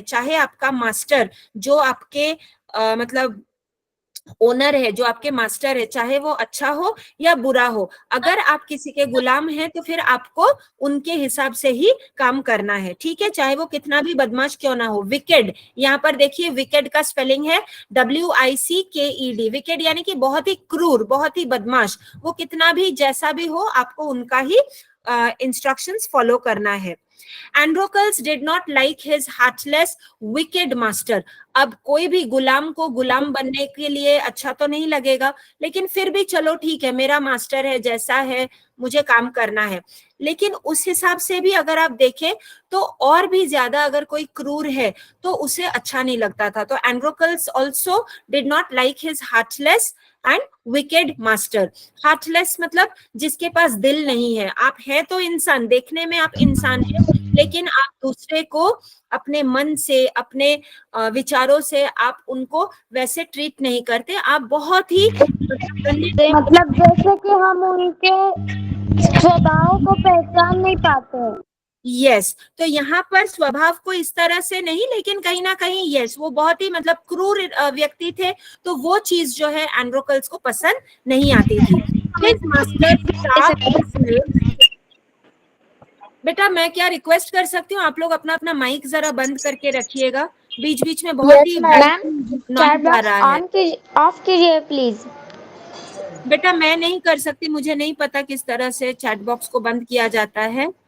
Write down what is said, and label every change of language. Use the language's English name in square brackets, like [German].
[Hindi] चाहे आपका मास्टर जो आपके मतलब ओनर है, जो आपके मास्टर है, चाहे वो अच्छा हो या बुरा हो, अगर आप किसी के गुलाम हैं तो फिर आपको उनके हिसाब से ही काम करना है, ठीक है, चाहे वो कितना भी बदमाश क्यों ना हो। विकेड, यहाँ पर देखिए विकेड का स्पेलिंग है WICKED, विकेड यानी कि बहुत ही क्रूर, बहुत ही बदमाश, वो कितना भी जैसा भी हो आपको उनका ही इंस्ट्रक्शंस फॉलो करना है। [English] Androcles did not like his heartless, wicked master. [Hindi] अब कोई भी गुलाम को गुलाम बनने के लिए अच्छा तो नहीं लगेगा, लेकिन फिर भी चलो ठीक है, मेरा मास्टर है, जैसा है मुझे काम करना है। लेकिन उस हिसाब से भी अगर आप देखें तो और भी ज्यादा अगर कोई क्रूर है तो उसे अच्छा नहीं लगता था। तो [English] Androcles also did not like his heartless and wicked master. [Hindi] Heartless मतलब जिसके पास दिल नहीं है। आप हैं तो इंसान, देखने में आप इंसान हैं, लेकिन आप दूसरे को अपने मन से, अपने विचारों से आप उनको वैसे ट्रीट नहीं करते। आप बहुत ही मतलब जैसे कि हम उनके स्वभाव को पहचान नहीं पाते। यस, तो यहाँ पर स्वभाव को इस तरह से नहीं, लेकिन कहीं ना कहीं यस, वो बहुत ही मतलब क्रूर व्यक्ति थे, तो वो चीज जो है एंड्रोकल्स को पसंद नहीं आती थी। [English] His master starved his slaves। [Hindi] बेटा मैं क्या रिक्वेस्ट कर सकती हूँ, आप लोग अपना अपना माइक जरा बंद करके रखिएगा, बीच बीच में बहुत ही नॉइज आ रहा है। ऑफ कीजिए प्लीज। बेटा मैं नहीं कर सकती, मुझे नहीं पता किस तरह से चैट बॉक्स को बंद किया जाता है।